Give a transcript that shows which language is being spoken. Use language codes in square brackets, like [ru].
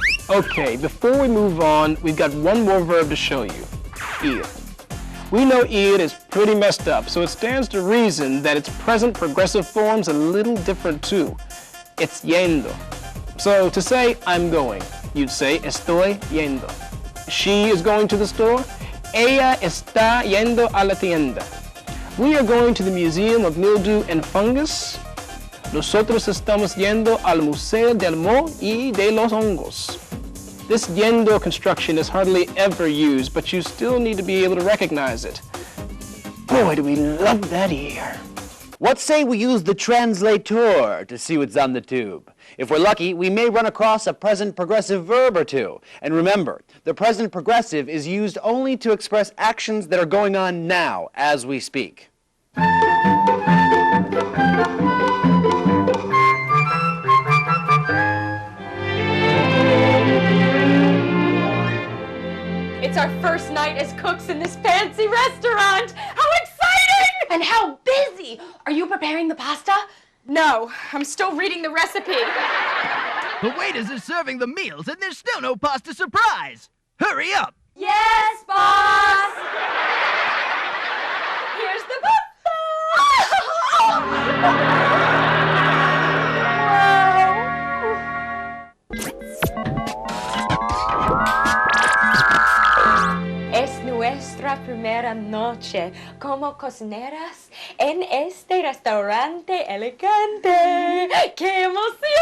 [en] Okay, before we move on, we've got one more verb to show you. Ir. We know ir is pretty messed up, so it stands to reason that its present progressive form's a little different too. It's yendo. So to say I'm going, you'd say [es] estoy yendo. [en] She is going to the store. [es] Ella está yendo a la tienda. [en] We are going to the Museum of Mildew and Fungus. [es] Nosotros estamos yendo al Museo del Moho y de los Hongos. [en] This yendo construction is hardly ever used, but you still need to be able to recognize it. Boy, do we love that ear. What say we use the translator to see what's on the tube? If we're lucky, we may run across a present progressive verb or two. And remember, the present progressive is used only to express actions that are going on now as we speak. It's our first night as cooks in this fancy restaurant! How exciting! And how busy! Are you preparing the pasta? No, I'm still reading the recipe. The waiters are serving the meals and there's still no pasta surprise! Hurry up! Yes, boss! Here's the [es] Es nuestra primera noche como cocineras en este restaurante elegante. ¡Qué emoción!